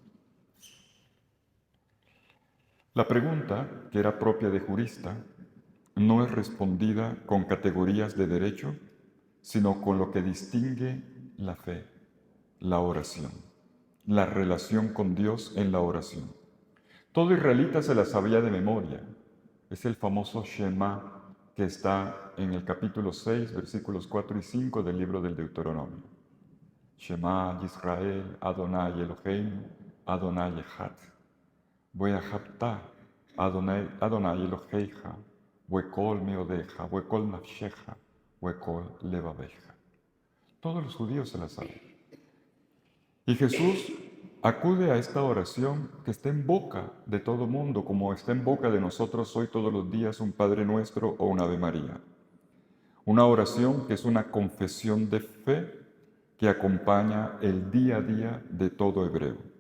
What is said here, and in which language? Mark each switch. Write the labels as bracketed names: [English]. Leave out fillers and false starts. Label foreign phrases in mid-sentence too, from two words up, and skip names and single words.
[Spanish] La pregunta, que era propia de jurista, no es respondida con categorías de derecho, sino con lo que distingue la fe, la oración, la relación con Dios en la oración. Todo israelita se la sabía de memoria. Es el famoso Shema que está en el capítulo 6, versículos 4 y 5 del libro del Deuteronomio. [Hebrew] שמע ישראל אדני אלהינו אדני אחד. ואהבת אדני אלהיך ובכל מאדך ובכל נפשך ובכל לבבך. [Spanish] Todos los judíos se la saben. Y Jesús acude a esta oración que está en boca de todo mundo, como está en boca de nosotros hoy todos los días un Padre Nuestro o un Ave María. Una oración que es una confesión de fe que acompaña el día a día de todo hebreo.